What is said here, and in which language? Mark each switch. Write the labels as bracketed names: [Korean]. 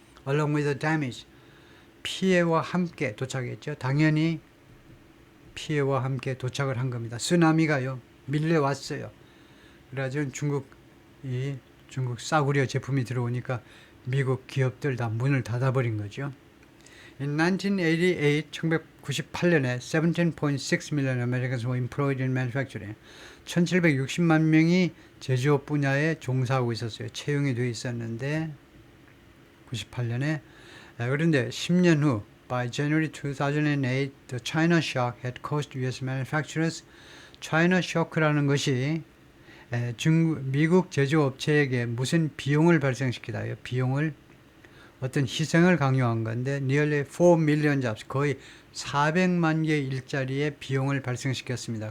[English] Along with the damage, [Korean] 피해와 함께 도착했죠. 당연히 피해와 함께 도착을 한 겁니다. 쓰나미가요, 밀려왔어요. 그래가지고 중국 싸구려 제품이 들어오니까 미국 기업들 다 문을 닫아버린 거죠. [English] In 1988, 1998년에 17.6 million Americans were employed in manufacturing. [Korean] 1760만 명이 제조업 분야에 종사하고 있었어요. 채용이 되어 있었는데 98년에. 그런데 10년 후 [English] by January 2008, the China shock had caused US manufacturers. [Korean] China shock라는 것이 미국 제조업체에게 무슨 비용을 발생시키다요. 비용을, 어떤 희생을 강요한 건데 [English] nearly 4 million jobs, [Korean] 거의 400만 개 일자리의 비용을 발생시켰습니다.